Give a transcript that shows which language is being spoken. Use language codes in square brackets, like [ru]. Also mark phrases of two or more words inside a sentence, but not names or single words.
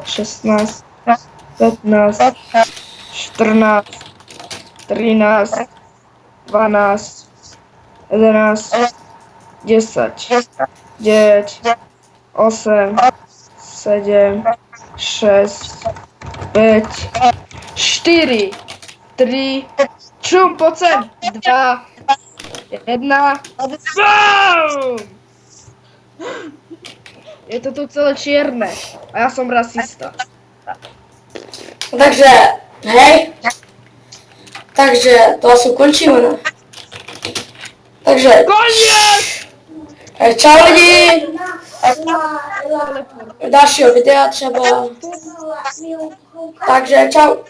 [sk] 16, 15, 14, 13, 12, 11, 10, 9, 8, 7, 6, 5, 4, 3, čum, poď sem, 2, 1, BOOM! Je to tu celé čierne a ja som rasista. Takže, hej. Takže to asi ukončíme, ne? Takže, Koniec! [cs] čau lidi. Dalšího videa třeba. Takže čau.